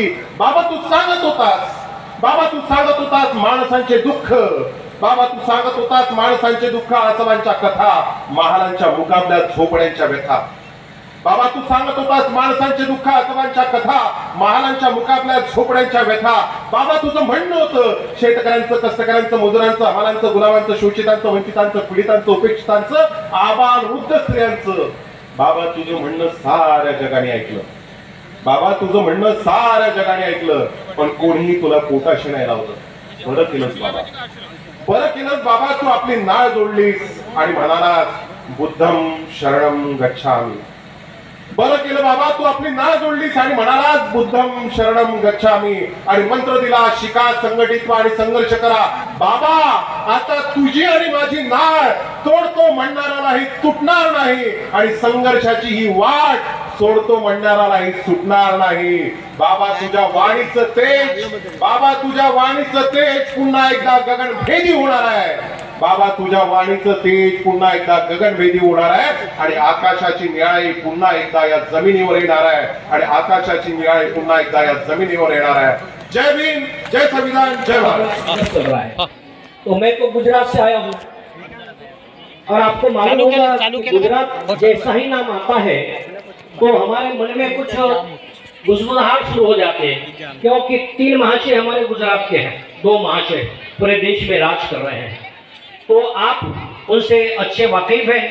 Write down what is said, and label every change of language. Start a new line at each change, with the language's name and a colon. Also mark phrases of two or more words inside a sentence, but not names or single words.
Marathi: बाबा तू सांगत होतास माणसांचे दुःख. बाबा तू सांगत होतास माणसांचे दुःख, आसवांच्या कथा, महालांच्या मुकाबल्यात झोपड्यांच्या व्यथा. बाबा तू सांगत होतास माणसांचे दुःख, आसवांच्या कथा, महालांच्या मुकाबल्यात झोपड्यांच्या व्यथा. बाबा तुझं म्हणणं होतं शेतकऱ्यांचं, कष्टकऱ्यांचं, मजुरांचं, हमालांचं, गुलामांचं, शोषितांचं, वंचितांचं, पीडितांचं, उपेक्षितांचं, आबाल वृद्ध स्त्रियांचं. बाबा तुझं म्हणणं साऱ्या जगाने ऐकलं. बाबा तुझं म्हणणं साऱ्या जगाने ऐकलं, पण कोणीही तुला पोटाशी नाही लावलं. बरं केलंस बाबा, बरं केलंस बाबा. तू आपली नाळ जोडलीस आणि म्हणालास
Pali: बुद्धम शरणम गच्छामी.
Marathi: बरं केलं बाबा, तू आपली नाळ जोडलीस आणि म्हणालास
Pali: बुद्धम शरणम गच्छामी
Marathi: आणि मंत्र दिला, शिका, संघटित आणि संघर्ष करा. बाबा आता तुझी आणि माझी नाळ तोडतो म्हणणारा नाही, तुटणार नाही, आणि संघर्षाची ही वाट सोडतो म्हणणारा नाही, सुटणार नाही. बाबा तुझ्या वाणीचं तेज, बाबा तुझ्या वाणीचं तेज पुन्हा एकदा गगनभेदी होणार आहे. बाबा तुझ्या वाणीचं तेज पुन्हा एकदा गगनभेदी होणार आहे आणि आकाशाची निळाई पुन्हा एकदा या जमिनीवर येणार आहे आणि आकाशाची निळाई पुन्हा एकदा या जमिनीवर येणार आहे. जय भीम, जय संविधान, जय भारत.
Hindi: तो मैं तो गुजरात से आया हूँ और आपको मालूम होगा गुजरात जैसा ही नाम आता है तो हमारे मन में कुछ गुजगुजाहट शुरू हो जाते हैं, क्योंकि 3 महाशय हमारे गुजरात के हैं, 2 महाशय पूरे देश में राज कर रहे हैं, तो आप उनसे अच्छे वाकिफ हैं.